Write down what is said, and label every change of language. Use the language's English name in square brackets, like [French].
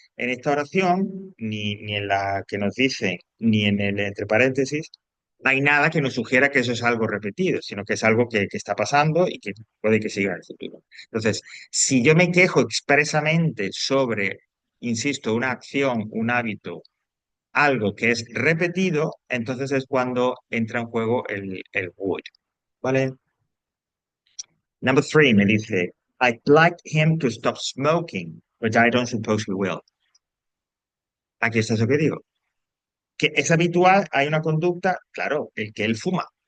[Spanish] En esta oración, ni en la que nos dice, ni en el entre paréntesis, hay nada que nos sugiera que eso es algo repetido, sino que es algo que está pasando y que puede que siga en el futuro. Entonces, si yo me quejo expresamente sobre, insisto, una acción, un hábito, algo que es repetido, entonces es cuando entra en juego el would. ¿Vale? Number three me dice, [English] I'd like him to stop smoking, but I don't suppose he will. [Spanish] Aquí está eso que digo. Que es habitual, hay una conducta, claro, el que él fuma.